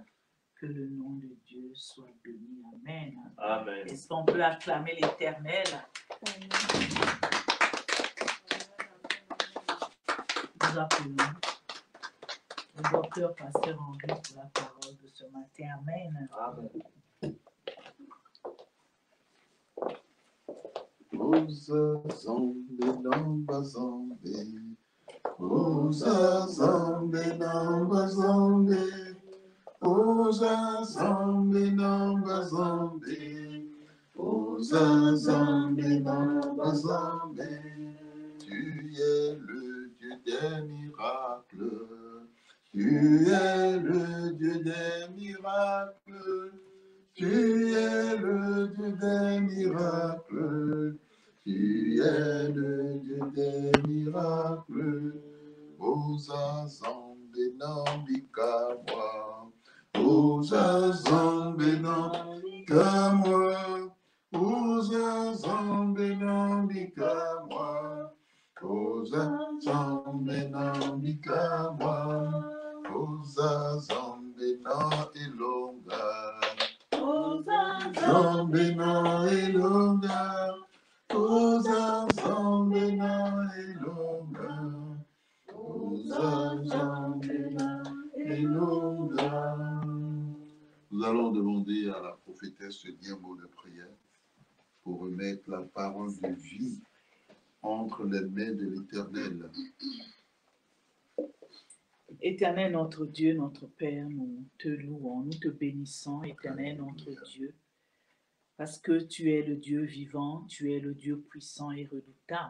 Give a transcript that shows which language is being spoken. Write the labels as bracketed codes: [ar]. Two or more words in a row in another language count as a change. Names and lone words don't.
[fr] Que le nom de Dieu soit béni. Amen. Amen. Est-ce qu'on peut acclamer l'Éternel? Nous appelons le docteur Pasteur Henri pour la parole de ce matin. Amen. Amen. [ln] Uza zambe namba zambe, uza zambe namba zambe, uza zambe namba zambe, uza zambe namba zambe. [fr] Tu es le Dieu des miracles, tu es le Dieu des miracles, tu es le Dieu des miracles. Tu es le Dieu des miracles, [ln] Oza Zambe Nambika moi, Oza Zambe Nambika moi, Oza Zambe Nambika moi, Oza Zambe Nambika moi, Oza Zambe na Elonga, Oza Zambe na Elonga. Oza zambe na elonga, oza zambe na elonga. [fr] Nous allons demander à la prophétesse de dire un mot de prière pour remettre la parole de vie entre les mains de l'Éternel. Éternel notre Dieu, notre Père, nous te louons, nous te bénissons, Éternel notre Dieu, parce que tu es le Dieu vivant, tu es le Dieu puissant et redoutable.